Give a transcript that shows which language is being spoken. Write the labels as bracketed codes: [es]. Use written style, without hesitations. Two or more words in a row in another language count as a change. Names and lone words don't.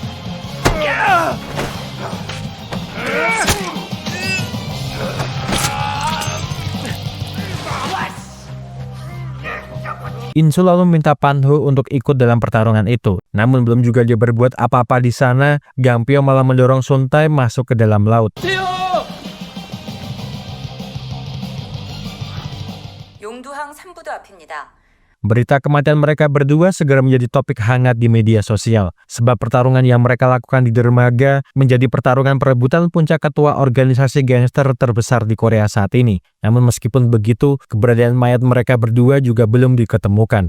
[id] In-sul lalu meminta Pan-ho untuk ikut dalam pertarungan itu. Namun belum juga dia berbuat apa-apa di sana, Gang Pyo malah mendorong Sun Tae masuk ke dalam laut. [ko] 용두항 산부도 앞입니다. [id] Berita kematian mereka berdua segera menjadi topik hangat di media sosial, sebab pertarungan yang mereka lakukan di dermaga menjadi pertarungan perebutan puncak ketua organisasi gangster terbesar di Korea saat ini. Namun meskipun begitu, keberadaan mayat mereka berdua juga belum diketemukan.